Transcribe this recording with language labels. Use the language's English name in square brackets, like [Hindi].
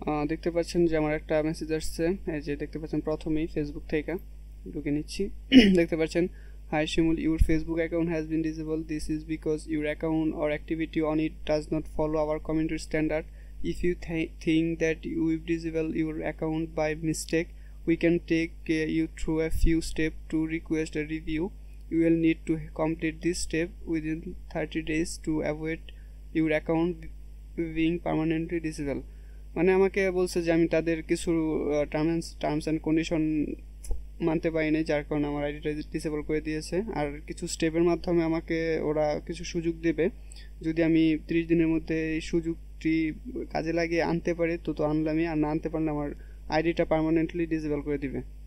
[Bangla] দেখতে পাচ্ছেন যে আমার একটা মেসেজ আসছে, এই যে দেখতে পাচ্ছেন প্রথমেই ফেসবুক থেকে ঢুকে নিচ্ছি। দেখতে পাচ্ছেন, [English] Hi Shimul, your Facebook account has been disabled. This is because your account or activity on it does not follow our community standard. If you think that you will disable your account by mistake, we can take you through a few steps to request a review. You will need to complete this step within 30 days to avoid your account being permanently disabled. [Bangla] মানে আমাকে বলছে যে আমি তাদের কিছু terms and condition মানতে পারিনি, যার কারণে আমার আইডিটা ডিসেবল করে দিয়েছে। আর কিছু স্টেপের মাধ্যমে আমাকে ওরা কিছু সুযোগ দেবে, যদি আমি 30 দিনের মধ্যে এই সুযোগটি কাজে লাগিয়ে আনতে পারি তো আনলামই, আর না আনতে পারলে আমার আইডিটা পার্মানেন্টলি ডিসেবল করে দিবে।